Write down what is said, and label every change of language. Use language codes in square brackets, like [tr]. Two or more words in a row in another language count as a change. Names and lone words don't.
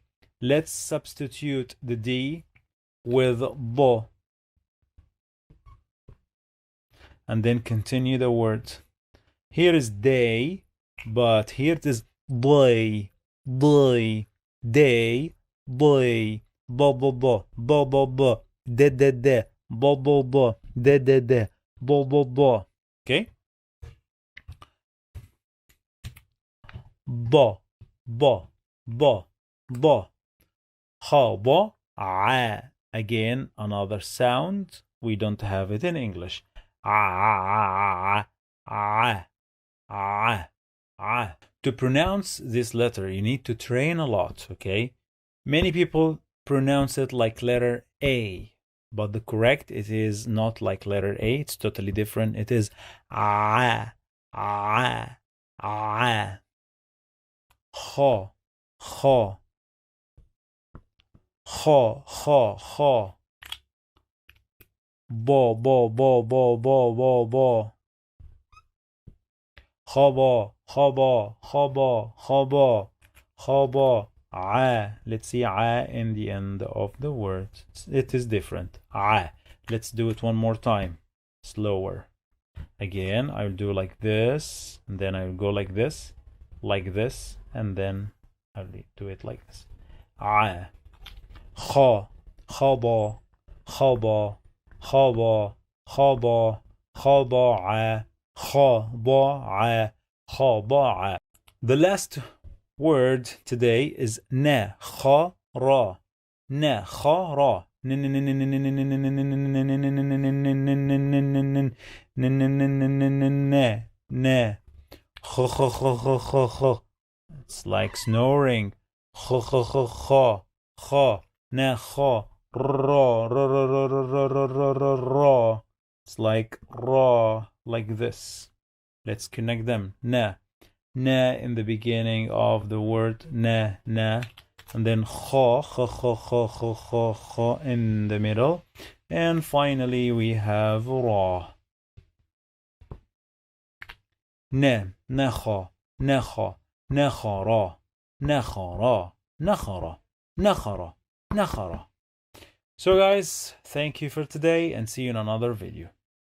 [en] Let's substitute the D with B. And then continue the word. Here is day, but here it is day, day, day, day, ba ba ba, ba ba ba, de de de, ba ba ba, de de de, ba ba ba. Okay? Ba, ba, ba, ba. Ha, ba, a. Again, another sound. We don't have it in English. Ah, ah, ah, ah. To pronounce this letter, you need to train a lot, okay? Many people pronounce it like letter A, but the correct, it is not like letter A. It's totally different. It is ah, ah, ah. Ha, ha, ha, ha, ha. Ba, ba, ba, ba, ba, ba, ba. خبا خبا خبا خبا خبا ع. Let's see ع in the end of the word. It is different. ع. Let's do it one more time. Slower. Again, I'll do like this, and then I'll go like this, and then I'll do it like this. ع. خا خبا خبا خبا خبا خبا خبا خبا. The last word today is na kha ra. Na kha ra. It's like snoring. Na kha ra ra ra ra ra ra ra ra. It's like ra, like this. Let's connect them. Na in the beginning of the word na, and then kha in the middle, and finally we have ra. Na nakha nakha nakhara nakhara nakhara nakhara nakhara. So guys, thank you for today and see you in another video.